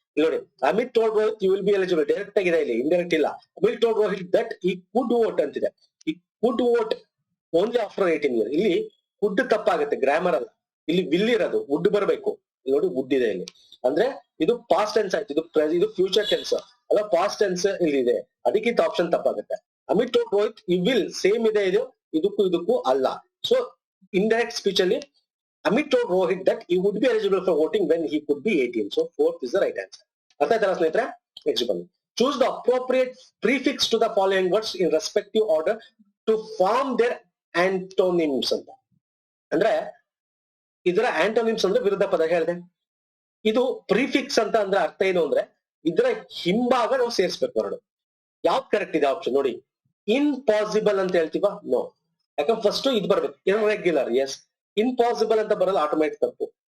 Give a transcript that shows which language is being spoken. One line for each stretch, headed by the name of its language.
Kannada: ನೋಡಿ, Amit told Rohit
English: you will be eligible,
Kannada: direct ಆಗಿದೆ ಇಲ್ಲಿ, ಇಂಡೈರೆಕ್ಟ್ ಇಲ್ಲ.
English: Amit told Rohit that he could vote ಅಂತಿದೆ. he could vote only after 18 years.
Kannada: ಇಲ್ಲಿ would ತಪ್ಪಾಗುತ್ತೆ, ಗ್ರಾಮರ್ ಅಲ್ಲ, ಇಲ್ಲಿ ವಿಲ್ ಇರೋದು, ವುಡ್ ಬರಬೇಕು. ನೋಡಿ, ವುಡ್ ಇದೆ ಇಲ್ಲಿ, ಅಂದ್ರೆ ಇದು ಪಾಸ್ಟ್ ಟೆನ್ಸ್ ಆಯ್ತು, ಇದು ಫ್ಯೂಚರ್ ಟೆನ್ಸ್ ಅಲ್ಲ, ಪಾಸ್ಟ್ ಟೆನ್ಸ್ ಇಲ್ಲಿ ಇದೆ, ಅದಕ್ಕೆ ಆಪ್ಷನ್ ತಪ್ಪಾಗುತ್ತೆ. ಅಮಿತ್ ಟೋಲ್ಡ್ ರೋಹಿತ್ ಈ ವಿಲ್ ಸೇಮ್ ಇದೆ, ಇದು ಇದಕ್ಕೂ ಅಲ್ಲ. ಸೊ ಇಂಡೈರೆಕ್ಟ್ ಸ್ಪೀಚ್ ಅಲ್ಲಿ
English: Amit told Rohit that he would be eligible for voting when he could be 18. So fourth is the right answer.
Kannada: ಅರ್ಥ ಆಯ್ತಲ್ಲ ಸ್ನೇಹಿತರೆ? ನೆಕ್ಸ್ಟ್ ಬನ್ನಿ.
English: Choose the appropriate prefix to the following words in respective order to form their antonyms
Kannada: ಅಂತ. ಅಂದ್ರೆ ಇದರ antonyms ಅಂದ್ರೆ ವಿರುದ್ಧ ಪದ ಹೇಳಿದೆ. ಇದು ಪ್ರಿಫಿಕ್ಸ್ ಅಂತ ಅಂದ್ರೆ ಅರ್ಥ ಏನು ಅಂದ್ರೆ ಇದರ ಹಿಂಭಾಗ ನಾವು ಸೇರಿಸ್ಬೇಕು ಎರಡು. ಯಾವ್ದು ಕರೆಕ್ಟ್ ಇದೆ ಆಪ್ಷನ್ ನೋಡಿ. ಇಂಪಾಸಿಬಲ್ ಅಂತ ಹೇಳ್ತೀವ? ನೋ, ಯಾಕಂದ್ರೆ ಫಸ್ಟ್ ಇದು ಬರ್ಬೇಕು, ಇರ್ರೆಗ್ಯುಲರ್. ಎಸ್, ಇಂಪಾಸಿಬಲ್ ಅಂತ ಬರಲ್ಲ, ಆಟೋಮ್ಯಾಟಿಕ್ ತಪ್ಪು.